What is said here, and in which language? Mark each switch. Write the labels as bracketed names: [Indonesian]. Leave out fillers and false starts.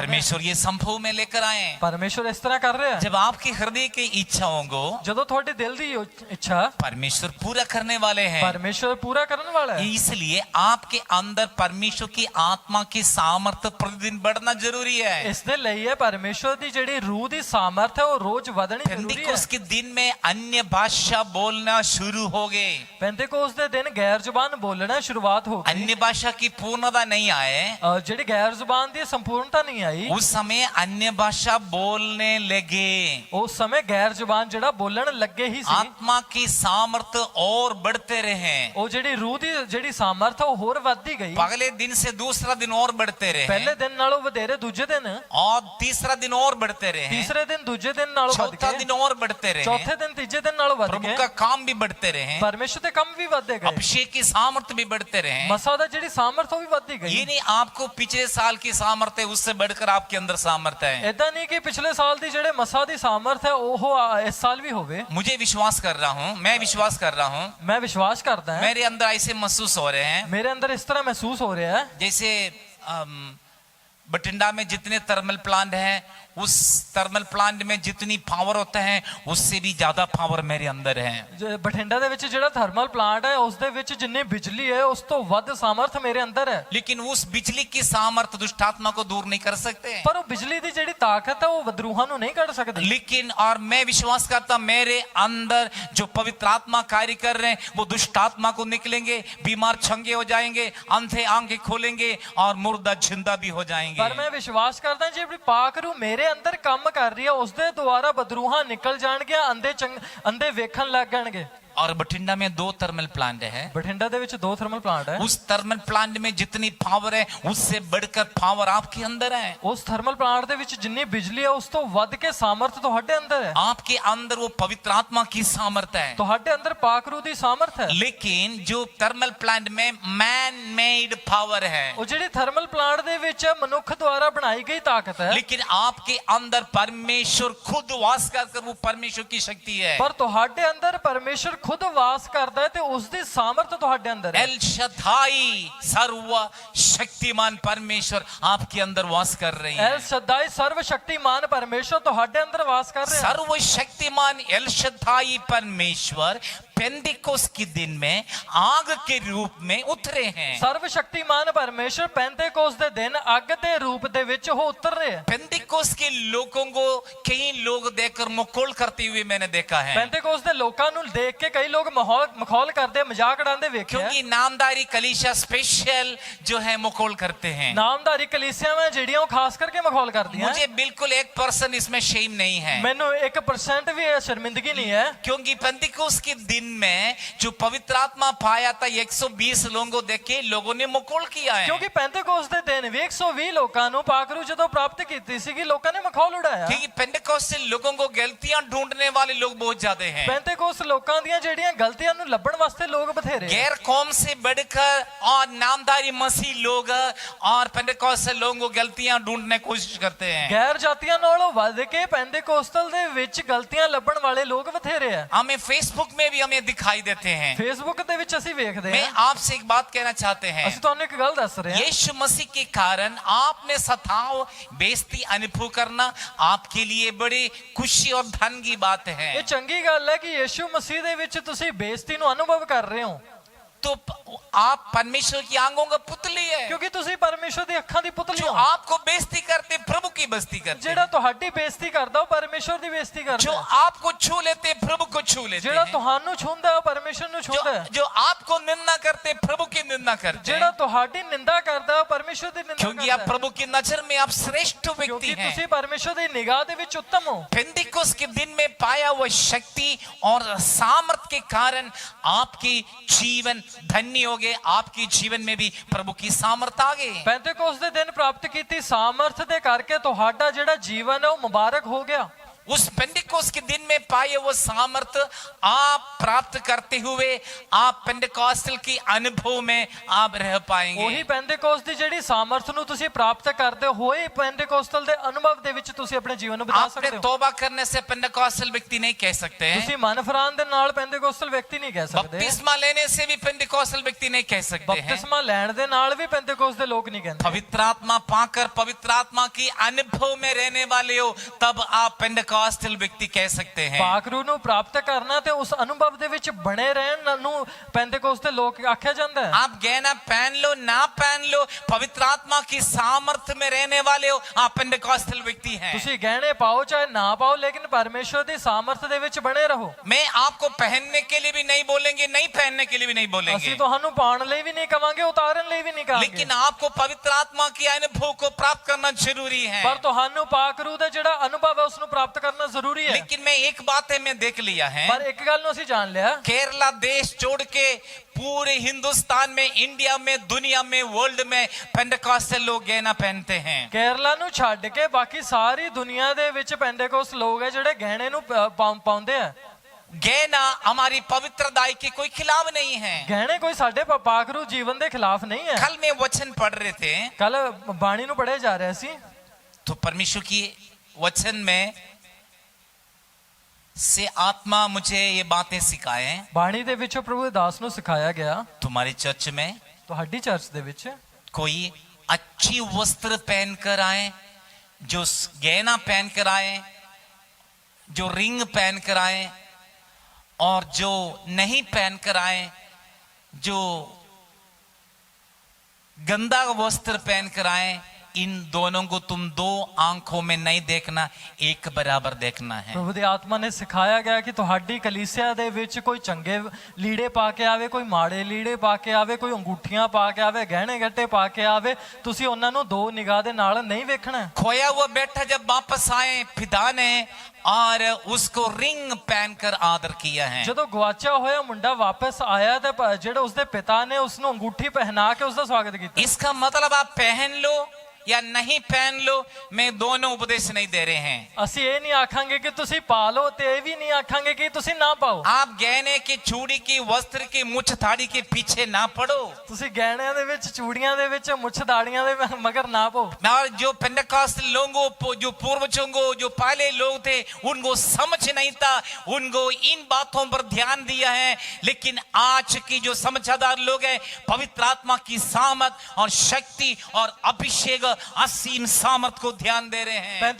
[Hindi] परमेश्वर ये संभव में लेकर आए। [Punjabi] ਪਰਮੇਸ਼ਵਰ ਇਸ ਤਰ੍ਹਾਂ ਕਰ ਰਿਹਾ। [Hindi] जब आपके हृदय की इच्छाओं को [Punjabi] ਜਦੋਂ ਤੁਹਾਡੇ ਦਿਲ ਦੀ ਇੱਛਾ [Hindi] परमेश्वर पूरा करने वाले हैं, [Punjabi] ਪਰਮੇਸ਼ਵਰ ਪੂਰਾ ਕਰਨ ਵਾਲਾ ਹੈ, [Hindi] इसलिए आपके अंदर परमेश्वर की आत्मा की सामर्थ्य प्रतिदिन बढ़ना जरूरी है। [Punjabi] ਇਸ ਦੇ ਲਈ ਹੈ ਪਰਮੇਸ਼ਵਰ ਦੀ ਜਿਹੜੀ ਰੂਹ ਦੀ ਸਾਮਰਥ ਹੈ ਉਹ ਰੋਜ਼ ਵਧਣੀ ਜ਼ਰੂਰੀ ਹੈ। [Hindi] पेंतिकोस्त के दिन में अन्य भाषा बोलना शुरू हो गए। [Punjabi] ਪੈਂਤੇਕੋਸ ਦੇ ਦਿਨ ਗੈਰ ਜ਼ੁਬਾਨ ਬੋਲਣਾ ਸ਼ੁਰੂਆਤ ਹੋ ਗਈ। [Hindi] अन्य भाषा की पूर्णता नहीं आए, [Punjabi] ਜਿਹੜੀ ਗੈਰ ਜ਼ੁਬਾਨ ਦੀ ਸੰਪੂਰਨਤਾ ਨਹੀਂ ਆਈ, [Hindi] उस समय अन्य भाषा बोलने लगे। [Punjabi] ਉਸ ਸਮੇਂ ਗੈਰ ਜ਼ੁਬਾਨ ਜਿਹੜਾ ਬੋਲਣ ਲੱਗੇ ਹੀ ਸੀ। [Hindi] आत्मा की सामर्थ्य और बढ़ते रहे। [Punjabi] ਉਹ ਜਿਹੜੀ ਰੂਹ ਦੀ ਜਿਹੜੀ ਸਾਮਰਥ ਉਹ ਹੋਰ ਵੱਧਦੀ ਗਈ। [Hindi] पहले दिन से दूसरा दिन और बढ़ते रहे, [Punjabi] ਪਹਿਲੇ ਦਿਨ ਨਾਲੋਂ ਵਧੇਰੇ ਦੂਜੇ ਦਿਨ, [Hindi] और तीसरा दिन और बढ़ते रहे, [Punjabi] ਤੀਸਰੇ ਦਿਨ ਦੂਜੇ ਦਿਨ ਨਾਲੋਂ ਵੱਧ [Hindi] चौथा [Punjabi] ਕੇ, [Hindi] दिन और बढ़ते रहे, [Punjabi] ਚੌਥੇ ਦਿਨ ਤੀਜੇ ਦਿਨ ਨਾਲੋਂ ਵੱਧ [Hindi] प्रभु [Punjabi] ਕੇ [Hindi] का काम भी बढ़ते रहे, [Punjabi] ਪਰਮੇਸ਼ਰ ਦੇ ਕੰਮ ਵੀ ਵੱਧਦੇ ਗਏ। [Hindi] अभिषेक की सामर्थ्य भी बढ़ते रहे। [Punjabi] ਮਸਾ ਦਾ ਜਿਹੜੀ ਸਾਮਰਥ ਉਹ ਵੀ ਵੱਧਦੀ ਗਈ। [Hindi] ये नहीं आपको पिछले साल की सामर्थ्य उससे बढ़कर आपके अंदर सामर्थ्य है। [Punjabi] ਏਦਾਂ ਨਹੀਂ ਕਿ ਪਿਛਲੇ ਸਾਲ ਦੀ ਜਿਹੜੇ ਮਸਾ ਦੀ ਸਾਮਰਥ ਹੈ ਉਹ ਇਸ ਸਾਲ ਵੀ ਹੋਵੇ। [Hindi] मुझे विश्वास कर रहा हूँ, मैं विश्वास कर रहा हूँ, [Punjabi] ਮੈਂ ਵਿਸ਼ਵਾਸ ਕਰਦਾ ਹਾਂ, [Hindi] मेरे अंदर ऐसे महसूस हो रहे हैं [Punjabi] ਮੇਰੇ ਅੰਦਰ ਇਸ ਤਰ੍ਹਾਂ ਮਹਿਸੂਸ ਹੋ ਰਿਹਾ ਹੈ [Hindi] जैसे बठिंडा में जितने थर्मल प्लांट हैं, उस थर्मल प्लांट में जितनी पावर होता है उससे भी ज्यादा पावर मेरे अंदर है। [Punjabi] ਬਠਿੰਡਾ ਦੇ ਵਿੱਚ ਜਿਹੜਾ ਥਰਮਲ ਪਲਾਂਟ ਹੈ ਉਸ ਦੇ ਵਿੱਚ ਜਿੰਨੀ ਬਿਜਲੀ ਹੈ ਉਸ ਤੋਂ ਵੱਧ ਸਾਮਰਥ ਮੇਰੇ ਅੰਦਰ ਹੈ। [Hindi] लेकिन उस बिजली की सामर्थ्य दुष्ट आत्मा को दूर नहीं कर सकते। [Punjabi] ਪਰ ਉਹ ਬਿਜਲੀ ਦੀ ਜਿਹੜੀ ਤਾਕਤ ਹੈ ਉਹ ਵਿਦਰੂਹਾਂ ਨੂੰ ਨਹੀਂ ਕੱਢ ਸਕਦੀ। [Hindi] लेकिन और मैं विश्वास करता मेरे अंदर जो पवित्र आत्मा कार्य कर रहे हैं वो दुष्ट आत्मा को निकलेंगे, बीमार चंगे हो जाएंगे, अंधे आंखें खोलेंगे और मुर्दा जिंदा भी हो जाएंगे। [Punjabi] ਪਰ ਮੈਂ ਵਿਸ਼ਵਾਸ ਕਰਦਾ ਜਿਹੜੀ ਪਾਕ ਰੂਹ ਮੇਰੇ ਅੰਦਰ ਕੰਮ ਕਰ ਰਹੀ ਹੈ ਉਸ ਦੇ ਦੁਆਰਾ ਬਦਰੂਹਾਂ ਨਿਕਲ ਜਾਣਗੇ, ਅੰਧੇ ਵੇਖਣ ਲੱਗ ਜਾਣਗੇ। [Hindi] और बठिंडा में 2 थर्मल प्लांट है। [Punjabi] ਬਠਿੰਡਾ ਦੇ ਵਿੱਚ 2 ਥਰਮਲ ਪਲਾਂਟ ਹੈ। [Hindi] उस थर्मल प्लांट में जितनी पावर है उससे बढ़कर पावर आपके अंदर है। [Punjabi] ਉਸ ਥਰਮਲ ਪਲਾਂਟ ਦੇ ਵਿੱਚ ਜਿੰਨੀ ਬਿਜਲੀ ਹੈ ਉਸ ਤੋਂ ਵੱਧ ਕੇ ਸਾਮਰਥ ਤੁਹਾਡੇ ਅੰਦਰ ਹੈ। [Hindi] आपके अंदर वो पवित्र आत्मा की सामर्थ्य है। [Punjabi] ਤੁਹਾਡੇ ਅੰਦਰ ਪਾਕ ਰੂਹ ਦੀ ਸਾਮਰਥ ਹੈ। [Hindi] लेकिन जो थर्मल प्लांट में [English] man made power [Hindi] है, [Punjabi] ਉਹ ਜਿਹੜੀ ਥਰਮਲ ਪਲਾਂਟ ਦੇ ਵਿੱਚ ਮਨੁੱਖ ਦੁਆਰਾ ਬਣਾਈ ਗਈ ਤਾਕਤ ਹੈ। [Hindi] लेकिन आपके अंदर परमेश्वर खुद वास कर वो परमेश्वर की शक्ति है। [Punjabi] ਪਰ ਤੁਹਾਡੇ ਅੰਦਰ ਪਰਮੇਸ਼ਰ ਖੁਦ ਵਾਸ ਕਰਦਾ ਹੈ ਤੇ ਉਸ ਦੀ ਸਾਮਰਥ ਤੁਹਾਡੇ ਅੰਦਰ ਹੈ। [Hindi] एल शद्दाई सर्व शक्तिमान परमेश्वर आपके अंदर वास कर रही है। [Punjabi] ਐਲ ਸ਼ਦਾਈ ਸਰਵ ਸ਼ਕਤੀਮਾਨ ਪਰਮੇਸ਼ਰ ਤੁਹਾਡੇ ਅੰਦਰ ਵਾਸ ਕਰ ਰਿਹਾ ਹੈ। [Hindi] सर्व शक्तिमान एल शद्दाई परमेश्वर पेंटिकोस्त के दिन में आग के रूप में उतरे हैं। [Punjabi] ਸਰਵ ਸ਼ਕਤੀਮਾਨ ਪਰਮੇਸ਼ਰ ਪੈਂਤੇਕੋਸਤ ਦੇ ਦਿਨ ਅੱਗ ਦੇ ਰੂਪ ਦੇ ਵਿੱਚ ਉਹ ਉਤਰ ਰਹੇ ਹੈ। [Hindi] पेंटिकोस्त के लोगों को कई लोग देखकर मखौल करते हुए मैंने देखा है, [Punjabi] ਪੈਂਤੇਕੋਸਤ ਦੇ ਲੋਕਾਂ ਨੂੰ ਦੇਖ ਕੇ ਕਈ ਲੋग ਮਖੌਲ ਕਰਦੇ, ਮਜ਼ਾਕ ਉਡਾਉਂਦੇ ਵੇਖਿਆ। [Hindi] क्योंकि नामधारी कलीसिया स्पेशल जो है मखौल करते हैं। [Punjabi] ਨਾਮਧਾਰੀ ਕਲੀਸਿਆਵਾਂ ਜਿਹੜੀਆਂ ਉਹ ਖਾਸ ਕਰਕੇ ਮਖੌਲ ਕਰਦੀਆਂ। [Hindi] मुझे बिल्कुल 1% इसमें शेम नहीं है, [Punjabi] ਮੈਨੂੰ 1% ਵੀ ਇਹ ਸ਼ਰਮਿੰਦਗੀ ਨਹੀਂ ਹੈ। [Hindi] क्योंकि पेंटिकोस्त के दिन में जो पवित्र आत्मा पाया था 120 लोगों को देख के लोगों ने मखौल किया है। [Punjabi] ਕਿਉਂਕਿ ਪੈਂਤੇਕੋਸਤ ਦੇ ਦਿਨ ਵੀ 120 ਲੋਕਾਂ ਨੂੰ ਪਾਕਰੂ ਜਦੋਂ ਪ੍ਰਾਪਤ ਕੀਤੀ ਸੀਗੀ ਲੋਕਾਂ ਨੇ ਮਖੌਲ ਉਡਾਇਆ। [Hindi] क्योंकि पेंटिकोस्त से लोगों को गलतियां ढूंढने वाले लोग बहुत ज्यादा हैं। [Punjabi] ਪੈਂਤੇਕੋਸਤ ਲੋਕਾਂ ਦੀਆਂ ਜਿਹੜੀਆਂ ਗਲਤੀਆਂ ਨੂੰ ਲੱਭਣ ਵਾਸਤੇ ਲੋਕ ਬਥੇਰੇ। [Hindi] गैर कौम से बढ़कर और नामधारी मसीह लोग और पेंटिकोस्त से लोगों को गलतियां ढूंढने की कोशिश करते हैं। [Punjabi] ਗੈਰ ਜਾਤੀਆਂ ਨਾਲੋਂ ਵੱਧ ਕੇ ਪੈਂਤੇਕੋਸਤਲ ਦੇ ਵਿੱਚ ਗਲਤੀਆਂ ਲੱਭਣ ਵਾਲੇ ਲੋਕ ਬਥੇਰੇ ਆ। [Hindi] हमें फेसबुक में भी हमें दिखाई देते हैं। [Punjabi] ਫੇਸਬੁੱਕ ਦੇ ਵਿੱਚ ਅਸੀਂ ਵੇਖਦੇ [Hindi] मैं [Punjabi] ਹਾਂ। [Hindi] आपसे एक बात कहना चाहते हैं, [Punjabi] ਅਸੀਂ ਤੁਹਾਨੂੰ ਇੱਕ ਗੱਲ ਦੱਸ ਰਹੇ ਹਾਂ। [Hindi] यीशु मसीह के कारण आपने सताव बेइज्जती अनुभव करना आपके लिए बड़ी खुशी और धन की बात है। [Punjabi] ਇਹ ਚੰਗੀ ਗੱਲ ਹੈ ਕਿ ਯੀਸ਼ੂ ਮਸੀਹ ਦੇ ਵਿੱਚ ਤੁਸੀਂ ਬੇਇੱਜ਼ਤੀ ਨੂੰ ਅਨੁਭਵ ਕਰ ਰਹੇ ਹੋ। [Hindi] तो आप परमेश्वर की आंखों का पुतली है। [Punjabi] ਕਿਉਂਕਿ ਤੁਸੀਂ ਪਰਮੇਸ਼ਰ ਦੀ ਅੱਖਾਂ ਦੀ ਪੁਤਲੀ [Hindi] जो [Punjabi] ਹੋ। [Hindi] आपको बेइज्जती करते प्रभु की बेइज्जती करते, [Punjabi] ਜਿਹੜਾ ਤੁਹਾਡੀ ਬੇਇੱਜ਼ਤੀ ਕਰਦਾ ਉਹ ਪਰਮੇਸ਼ਰ ਦੀ ਬੇਇੱਜ਼ਤੀ [Hindi] जो [Punjabi] ਕਰਦਾ ਹੈ। [Hindi] आपको छू लेते प्रभु को छू लेते [Punjabi] ਜਿਹੜਾ [Hindi] हैं, [Punjabi] ਤੁਹਾਨੂੰ ਛੂੰਦਾ ਹੈ ਉਹ ਪਰਮੇਸ਼ਰ ਨੂੰ ਛੂੰਦਾ ਹੈ। [Hindi] जो आपको निंदा करते प्रभु की निंदा करते [Punjabi] ਜਿਹੜਾ [Hindi] हैं, [Punjabi] ਤੁਹਾਡੀ ਨਿੰਦਾ ਕਰਦਾ ਹੈ ਉਹ ਪਰਮੇਸ਼ਰ ਦੀ ਨਿੰਦਾ [Hindi] क्योंकि आप [Punjabi] ਕਰਦਾ ਹੈ। [Hindi] प्रभु की नजर में आप श्रेष्ठ व्यक्ति [Punjabi] ਕਿਉਂਕਿ [Hindi] हैं। [Punjabi] ਤੁਸੀਂ ਪਰਮੇਸ਼ਰ ਦੀ ਨਿਗਾਹ ਦੇ ਵਿੱਚ ਉੱਤਮ ਹੋ। [Hindi] पेंटिकोस्त के दिन में पाया हुआ शक्ति और सामर्थ के कारण आपकी जीवन धन्य हो गए, आपके जीवन में भी प्रभु की सामर्थ आ गई। [Punjabi] ਪੈਂਤੇਕੋਸਤ ਦੇ ਦਿਨ ਪ੍ਰਾਪਤ ਕੀਤੀ ਸਾਮਰਥ ਦੇ ਕਰਕੇ ਤੁਹਾਡਾ ਜਿਹੜਾ ਜੀਵਨ ਹੈ ਉਹ ਮੁਬਾਰਕ ਹੋ ਗਿਆ। [Hindi] उस पेंटिकोस्ट के दिन में पाए वो सामर्थ आप प्राप्त करते हुए आप पेंटिकोस्टल की अनुभव में आप रह पाएंगे। [Punjabi] ਉਹੀ ਪੈਂਤੇਕੋਸਤ ਦੀ ਜਿਹੜੀ ਸਾਮਰਥ ਨੂੰ ਤੁਸੀਂ ਪ੍ਰਾਪਤ ਕਰਦੇ ਹੋਏ ਪੈਂਤੇਕੋਸਤਲ ਦੇ ਅਨੁਭਵ ਦੇ ਵਿੱਚ ਤੁਸੀਂ ਆਪਣੇ ਜੀਵਨ ਨੂੰ ਬਿਤਾ [Hindi] आपने [Punjabi] ਸਕਦੇ ਹੋ। [Hindi] तौबा करने से पेंटिकोस्टल व्यक्ति नहीं कह सकते हैं, [Punjabi] ਤੁਸੀਂ ਮਨ ਫਰਾਨ ਦੇ ਨਾਲ ਪੈਂਤੇਕੋਸਤਲ ਵਿਅਕਤੀ ਨਹੀਂ ਕਹਿ ਸਕਦੇ। [Hindi] बपतिस्मा लेने से भी पेंटिकोस्टल व्यक्ति नहीं कह सकते हैं। [Punjabi] ਬਪਤਿਸਮਾ ਲੈਣ ਦੇ ਨਾਲ ਵੀ ਪੈਂਤੇਕੋਸਤ ਦੇ ਲੋਕ ਨਹੀਂ ਕਹਿੰਦੇ। [Hindi] पवित्र आत्मा पाकर पवित्र आत्मा की अनुभव में रहने वाले हो तब आप पेंटिकोस्टल व्यक्ति कह सकते हैं। [Punjabi] ਪਾਕਰੂ ਨੂੰ ਪ੍ਰਾਪਤ ਕਰਨਾ ਤੇ ਉਸ ਅਨੁਭਵ ਦੇ ਵਿੱਚ ਬਣੇ ਰਹਿਣ ਨੂੰ ਪੈਂਤੇਕੋਸਤ ਦੇ ਲੋਕ ਆਖਿਆ ਜਾਂਦਾ ਹੈ। [Hindi] आप गहना पहन लो ना पहन लो, पवित्र आत्मा की सामर्थ्य में रहने वाले हो, आप पेंटिकोस्टल व्यक्ति हैं। [Punjabi] ਤੁਸੀਂ ਗਹਿਣੇ ਪਾਓ ਚਾਹੇ ਨਾ ਪਾਓ ਲੇਕਿन ਪਰਮੇਸ਼ਵਰ ਦੀ ਸਾਮਰਥ ਦੇ ਵਿੱਚ ਬਣੇ ਰਹੋ। [Hindi] मैं आपको पहनने के लिए भी नहीं बोलेंगे, नहीं पहनने के लिए भी नहीं बोलेंगे, [Punjabi] ਅਸੀਂ ਤੁਹਾਨੂੰ ਪਾਉਣ ਲਈ ਵੀ ਨਹੀਂ ਕਵਾਂਗੇ, ਉਤਾਰਨ ਲਈ ਵੀ ਨਹੀਂ ਕਹਾਂਗੇ। [Hindi] लेकिन आपको पवित्र आत्मा की अनुभव को प्राप्त करना जरूरी है। [Punjabi] ਪਰ ਤੁਹਾਨੂੰ ਪਾਕਰੂ ਦਾ ਜਿਹੜਾ ਅਨੁਭਵ ਹੈ ਉਸ ਨੂੰ ਪ੍ਰਾਪਤ ਕਰਨਾ ਜ਼ਰੂਰੀ ਹੈ। [Hindi] लेकिन मैं एक बात है मैं देख लिया है, [Punjabi] ਪਰ ਇੱਕ ਗੱਲ ਨੂੰ ਅਸੀਂ ਜਾਣ ਲਿਆ, [Hindi] केरला देश छोड़ के पूरे हिंदुस्तान में, इंडिया में, दुनिया में, वर्ल्ड में पेंटिकोस्टल लोग गहना पहनते हैं। [Punjabi] ਕੇਰਲਾ ਨੂੰ ਛੱਡ ਕੇ ਬਾਕੀ ਸਾਰੀ ਦੁਨੀਆ ਦੇ ਵਿੱਚ ਪੈਂਤੇਕੋਸਤ ਲੋਕ ਹੈ ਜਿਹੜੇ ਗਹਿਣੇ ਨੂੰ ਪਾਉਂਦੇ ਆ। [Hindi] गहना हमारी पवित्रताई के कोई खिलाफ नहीं है। [Punjabi] ਗਹਿਣੇ ਕੋਈ ਸਾਡੇ ਪਾਕਰੂ ਜੀਵਨ ਦੇ ਖਿਲਾਫ ਨਹੀਂ ਹੈ। [Hindi] कल में वचन पढ़ रहे थे [Punjabi] ਕੱਲ ਬਾਣੀ ਨੂੰ ਪੜ੍ਹੇ ਜਾ ਰਿਹਾ ਸੀ, [Hindi] तो परमेश्वर की वचन में से आत्मा मुझे ये बातें सिखाए। [Punjabi] ਬਾਣੀ ਦੇ ਵਿੱਚੋਂ ਪ੍ਰਭੂ ਦੇ ਦਾਸ ਨੂੰ ਸਿਖਾਇਆ ਗਿਆ, [Hindi] तुम्हारी चर्च में [Punjabi] ਤੁਹਾਡੀ ਚਰਚ ਦੇ ਵਿੱਚ [Hindi] कोई अच्छी वस्त्र पहनकर आए, जो गहना पहनकर आए, जो रिंग पहनकर आए, और जो नहीं पहनकर आए, जो गंदा वस्त्र पहनकर आए, इन दोनों को तुम दो आंखों में नहीं देखना, एक बराबर देखना है। [Punjabi] ਪ੍ਰਭੂ ਦੀ ਆਤਮਾ ਨੇ ਸਿਖਾਇਆ ਗਿਆ ਕਿ ਤੁਹਾਡੀ ਕਲੀਸਿਆ ਦੇ ਵਿੱਚ ਕੋਈ ਚੰਗੇ ਲੀੜੇ ਪਾ ਕੇ ਆਵੇ, ਕੋਈ ਮਾੜੇ ਲੀੜੇ ਪਾ ਕੇ ਆਵੇ, ਕੋਈ ਅੰਗੂਠੀਆਂ ਪਾ ਕੇ ਆਵੇ, ਗਹਿਣੇ ਗੱਟੇ ਪਾ ਕੇ ਆਵੇ, ਤੁਸੀਂ ਉਹਨਾਂ ਨੂੰ ਦੋ ਨਿਗਾਹ ਦੇ ਨਾਲ ਨਹੀਂ ਵੇਖਣਾ। [Hindi] खोया हुआ बेटा जब वापस आए, पिता ने और उसको रिंग पहनकर आदर किया है। [Punjabi] ਜਦੋਂ ਗਵਾਚਿਆ ਹੋਇਆ ਮੁੰਡਾ ਵਾਪਸ ਆਇਆ ਤੇ ਜਿਹੜੇ ਉਸਦੇ ਪਿਤਾ ਨੇ ਉਸ ਨੂੰ ਅੰਗੂਠੀ ਪਹਿਨਾ ਕੇ ਉਸਦਾ ਸਵਾਗਤ ਕੀਤਾ। [Hindi] इसका मतलब आप पहन लो या नहीं पहन लो, मैं दोनों उपदेश नहीं दे रहे हैं। [Punjabi] ਅਸੀਂ ਇਹ ਨਹੀਂ ਆਖਾਂਗੇ ਕਿ ਤੁਸੀਂ ਪਾ ਲਓ ਤੇ ਇਹ ਵੀ ਨਹੀਂ ਆਖਾਂਗੇ ਕਿ ਤੁਸੀਂ ਨਾ ਪਾਓ। [Hindi] आप गहने की, चूड़ी की, वस्त्र की, मुछ थाड़ी के पीछे ना पड़ो, [Punjabi] ਤੁਸੀਂ ਗਹਿਣਿਆਂ ਦੇ ਵਿੱਚ, ਚੂੜੀਆਂ ਦੇ ਵਿੱਚ, ਮੁੱਛ ਦਾੜੀਆਂ ਦੇ ਮਗਰ ਨਾ ਪਾਓ। [Hindi] और जो पेंटिकोस्टल लोगों को, जो पूर्वजों को, जो पहले लोग थे, उनको समझ नहीं था, उनको इन बातों पर ध्यान दिया है। लेकिन आज की जो समझदार लोग हैं, पवित्र आत्मा की सामर्थ और शक्ति और अभिषेक, असीम सामर्थ को ध्यान दे रहे हैं।